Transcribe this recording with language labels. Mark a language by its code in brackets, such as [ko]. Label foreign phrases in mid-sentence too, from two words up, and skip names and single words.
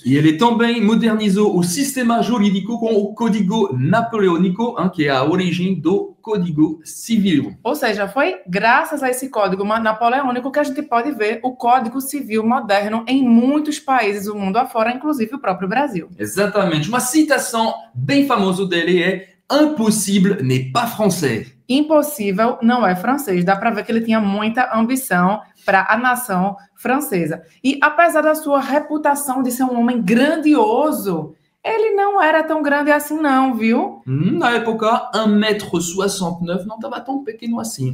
[pt] E ele também modernizou o sistema jurídico com o Código Napoleônico, que é a origem do Código Civil. Ou seja, foi graças a esse Código Napoleônico que a gente pode ver o Código Civil moderno em muitos países do mundo afora, inclusive o próprio Brasil. Exatamente. Uma citação bem famosa dele é [fr] "Impossible n'est pas français". [pt] Impossível não é francês. Dá para ver que ele tinha muita ambição para a nação francesa. E apesar da sua reputação de ser um homem grandioso, ele não era tão grande assim não, viu? Na época, 1,69 m não estava tão pequeno assim.